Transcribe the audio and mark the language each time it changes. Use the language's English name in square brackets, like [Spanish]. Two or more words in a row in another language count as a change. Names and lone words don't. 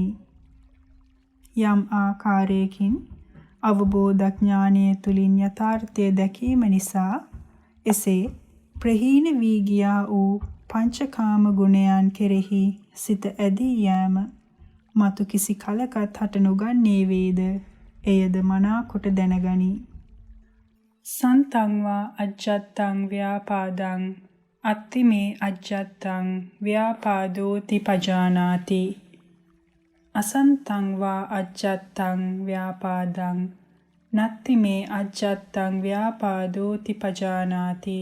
[Sinhala] යම් ආකාරයකින් අවබෝධ ඥානයේ තුලින් යථාර්ථය දැකීම නිසා එසේ ප්‍රහීන වී ගියා වූ පංචකාම ගුණයන් කෙරෙහි සිත ඇදී යෑම මතු කිසි කලකත් හට නොගන්නේ වේද එයද මනා කොට දැනගනි. [Pali] සන්තං වා අජ්ජත්තං ව්‍යාපාදං අත්තිමේ අජ්ජත්තං ව්‍යාපාදෝති පජානාති. අසන්තං වා අජ්ජත්තං ව්‍යාපාදං නත්තිමේ අජ්ජත්තං ව්‍යාපාදෝති පජානාති.